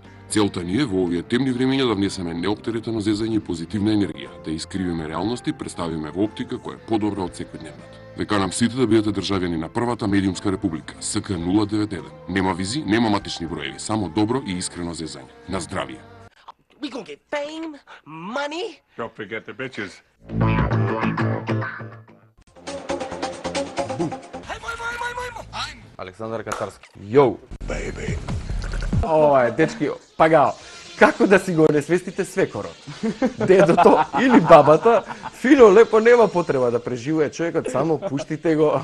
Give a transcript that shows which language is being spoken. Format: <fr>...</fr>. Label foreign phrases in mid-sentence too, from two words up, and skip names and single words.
<mk>Целта ни е во овие темни времиња да внесеме неоптеретено зезање и позитивна енергија, да искривиме реалности, представиме во оптика која е подобра од секојдневната. Ве канам сите да бидете државјани на првата медиумска република, СК 091. Нема визи, нема матични броеви, само добро и искрено зезање. На здравие!</mk> <en>We gonna get fame, money. Don't forget the bitches.</en> <mk>Александар Катарски. Јоу! Ова е, дечки, пагао. Како да си го несвестите свекорот? Дедото или бабата, фино, лепо, нема потреба да преживее човекот, само пуштите го.</mk>